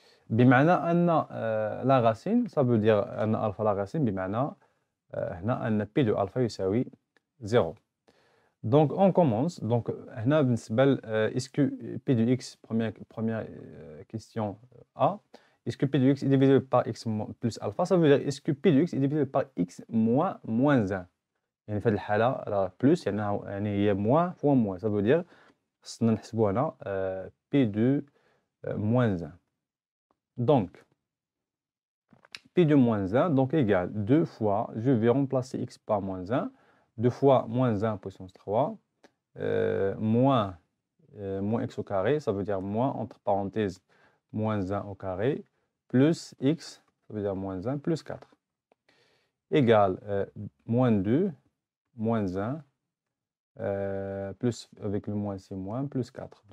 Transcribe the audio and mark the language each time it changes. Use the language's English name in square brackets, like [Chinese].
[Arabic] بمعنى أن [French] la racine, ça veut dire أن alpha la racine [Arabic] بمعنى هنا أن [French] p de alpha يساوي 0. Donc, on commence. Donc, est-ce que p de x, première question A, est-ce que p de x est divisible par x plus alpha? Ça veut dire, est-ce que p de x est divisible par x moins 1? [Arabic] يعني في هذه الحالة راه بلس يعني هي موان فوا موان. [French] Ça veut dire [Arabic] خصنا نحسبوا هنا [French] p de moins 1. Donc, p de moins 1 donc égale 2 fois, je vais remplacer x par moins 1, 2 fois moins 1 puissance 3, moins x au carré, ça veut dire moins, entre parenthèses, moins 1 au carré, plus x, ça veut dire moins 1, plus 4, égale moins 2, moins 1, plus avec le moins c'est moins, plus 4.